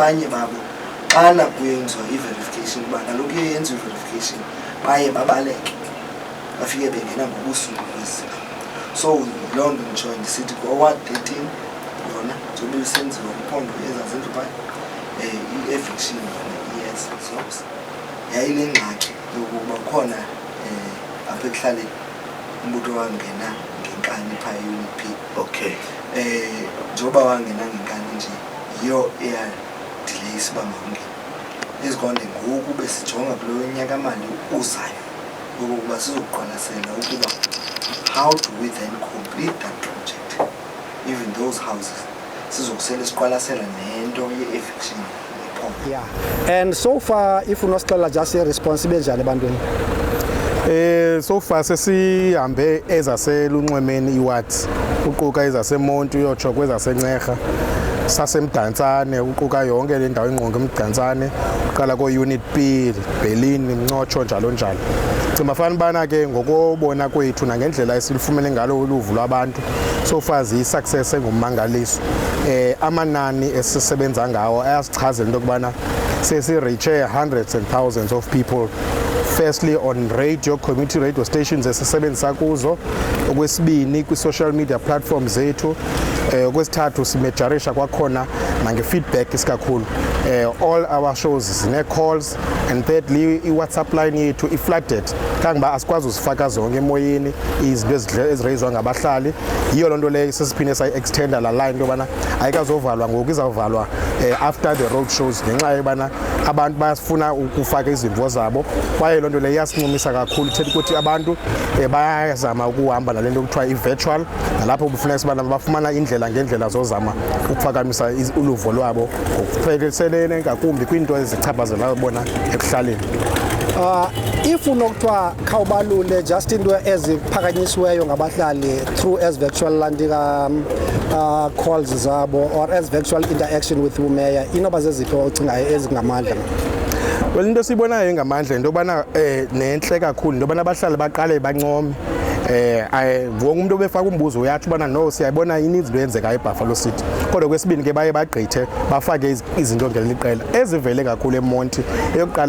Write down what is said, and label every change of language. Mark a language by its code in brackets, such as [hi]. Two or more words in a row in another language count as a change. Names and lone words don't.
[xh] abanye babo xana kuyenziwa i-verification uba kaloku iye yenziwa i-verification baye babaleke bafike bengena ngobusuku kwezindlu so loo nto nditsho ndisithi kwa-ward 13 yona njengoba isenziwa kuphondo ezazindlu phaya i-eviction yona iyeza so yayile ngxaki yokuba khona apha ekuhlaleni umbutho wangena ngenkani phaa e-Unit P okay njengoba wangena ngenkani nje yiyo eyadileyisa uba mawungena izikonde ngoku besijonga kulo nyakamali uzayo okokuba sizokuqwalasela ukuba [en] how do we then complete that project even those houses [xh] sizokusele siqwalasela nento ye-eviction nephondo [en] and so far if [xh] unosixelela just i-response benjani ebantwini [en] so far [xh] sesihambe ezaselunxwemeni iwards uquka ezasemonti uyotsho kwezaseNcerha sasemdantsane uquka yonke le ndawo ingqonge eMdantsane uqala ko-Unit P Berlin Mncotsho njalo njalo cimafana ubana ke ngokobona kwethu nangendlela esilufumene ngalo uluvo lwabantu [en] so far [xh] ziyi-success engummangaliso amanani esisebenza ngawo ayasichazela into yokubana sesireache [en] hundreds and thousands of people firstly on radio community radio stations [xh] esisebenzisa kuzo okwesibini kwi- [en] social media platforms [xh] zethu okwesithathu simejarisha kwakhona nange-feedback isikakhulu [en] all our shows [xh] zine-calls [en] and thirdly [xh] i-WhatsApp line yethu i-flooded kangoba asikwazi uzifaka zonke emoyeni izinto ezireyizwa ngabahlali yiyo loo nto leyo sesiphinde sayi-extenda la line into yobana ayikazovalwa ngoku izawuvalwa [en] after the road shows [xh] ngenxa yobana abantu bayafuna ukufaka izimvo zabo kwaye loo nto leyo iyasincumisa kakhulu ithetha ukuthi abantu bayazama ukuhamba nale nto kuthiwa i-virtual nalapho kufuneka sibana bafumana indlela ngendlela zozama ukuphakamisa uluvo lwabo ngokuphekiselene ngakumbi kwiinto ezichaphazelayo bona ekuhlaleni if unokuthiwa khawubalule just into eziphakanyisiweyo ngabahlali [en] through as virtual landing calls [xh] zabo [en] or as virtual interaction with [xh] umeya inoba zeziphi ocingayo ezingamandla well into siyibonayo engamandla into yobana nentle kakhulu into yobana abahlali baqale bancome wonke umuntu obefaka umbuzo uyathi ubana no siyayibona ininzi into yenzeka eBuffalo City kodwa kwesibini ke baye bagqithe bafake izinto ngeleli qela ezivele kakhulu eMonti eyokuqala